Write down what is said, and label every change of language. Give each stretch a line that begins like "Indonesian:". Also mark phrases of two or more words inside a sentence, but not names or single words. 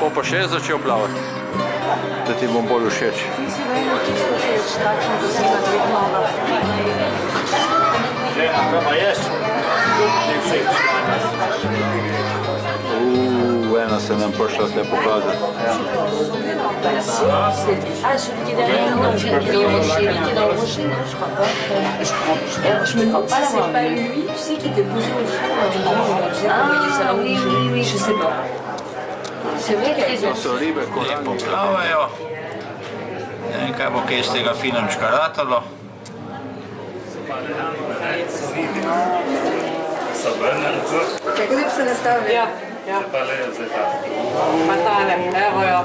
Slovenian: Pa še je začel plavati, da ti bom bolj všeč. Ti si meni čisto všeč, takšen, da si na dveh nogah. Žena, kaj pa ješ? Tudi všeč. Martina se nam prišla tle pokazati. Ja.
French: Ah, celui qui est derrière nous, celui qui est dans le rocher, non, je crois pas. Je me demande si c'est pas lui, tu sais, qui était posé au fond. Ah oui, oui, oui, je sais pas. C'est vrai qu'il y a
Slovenian: To so ribe, ko lepo plavajo. Ne vem, kaj bo kaj iz tega filmčka ratalo. Kako bi se nastavili? Ja. Pa tale, evo jo.